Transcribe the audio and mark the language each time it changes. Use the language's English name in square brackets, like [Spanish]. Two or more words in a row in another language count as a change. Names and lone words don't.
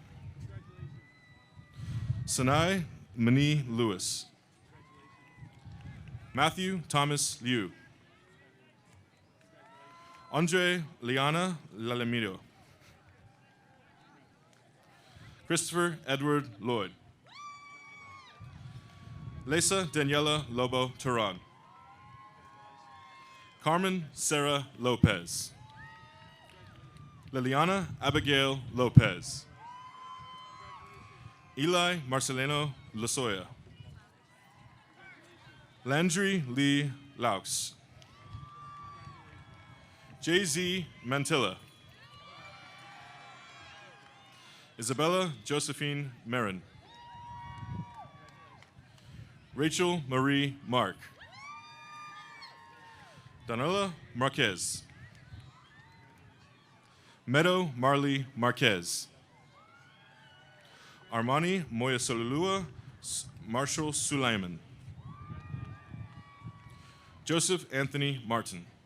[English] Sanai Mani Lewis. Matthew Thomas Liu. Andre Liana Lalemido. Christopher Edward Lloyd. Lesa Daniela Lobo Turan. Carmen Sarah Lopez. Liliana Abigail Lopez. Eli Marcelino Losoya. Landry Lee Laux. J.Z. Mantilla. Isabella Josephine Marin. Rachel Marie Mark. Daniela Marquez. Meadow Marley Marquez. Armani Moyasolulua Marshall Sulaiman. Joseph Anthony Martin.